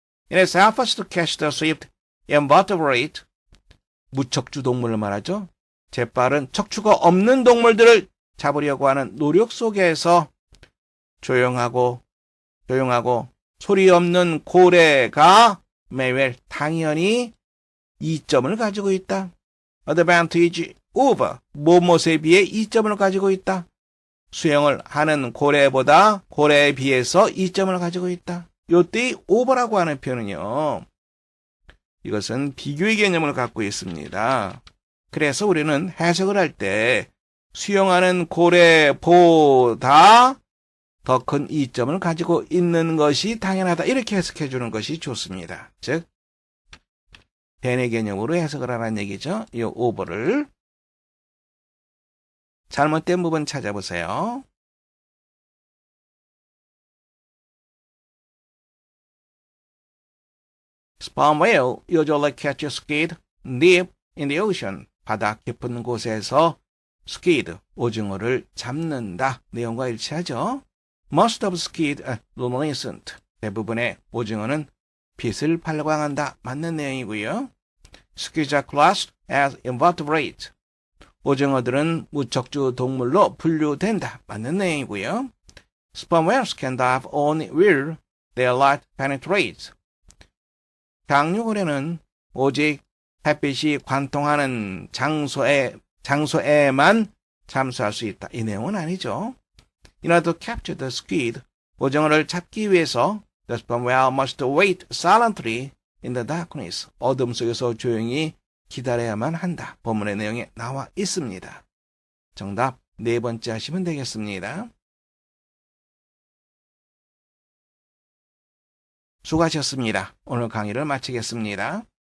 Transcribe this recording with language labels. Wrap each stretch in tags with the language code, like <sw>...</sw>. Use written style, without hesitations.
<en>In its efforts to catch the swift invertebrate,</en> <ko>무척주 동물을 말하죠. 재빠른 척추가 없는 동물들을 잡으려고 하는 노력 속에서 조용하고 소리 없는 고래가 매일 당연히 이점을 가지고 있다.</ko> <en>advantage over,</en> <ko>무엇에 비해 이점을 가지고 있다. 수영을 하는 고래에 비해서 이점을 가지고 있다. 요때 over라고 하는 표현은요, 이것은 비교의 개념을 갖고 있습니다. 그래서 우리는 해석을 할 때 수영하는 고래보다 더 큰 이점을 가지고 있는 것이 당연하다. 이렇게 해석해 주는 것이 좋습니다. 즉, 대내 개념으로 해석을 하라는 얘기죠. 이 over를. 잘못된 부분 찾아보세요.</ko> <en>Sperm whale usually catch squid deep in the ocean.</en> <ko>바다 깊은 곳에서 squid, 오징어를 잡는다. 내용과 일치하죠.</ko> <en>Most of squid are luminescent.</en> <ko>대부분의 오징어는 빛을 발광한다. 맞는 내용이고요.</ko> <en>Squids are classed as invertebrates.</en> <ko>오징어들은 무척주 동물로 분류된다. 맞는 내용이고요.</ko> <en>Sperm whales can dive only where their light penetrates.</en> <ko>강류고래는 오직 햇빛이 관통하는 장소에만 잠수할 수 있다. 이 내용은 아니죠.</ko> <en>In order to capture the squid,</en> <ko>오징어를 잡기 위해서</ko> <en>the sperm whale must wait silently in the darkness.</en> <ko>어둠 속에서 조용히 기다려야만 한다. 본문의 내용에 나와 있습니다. 정답 네 번째 하시면 되겠습니다. 수고하셨습니다. 오늘 강의를 마치겠습니다.</ko>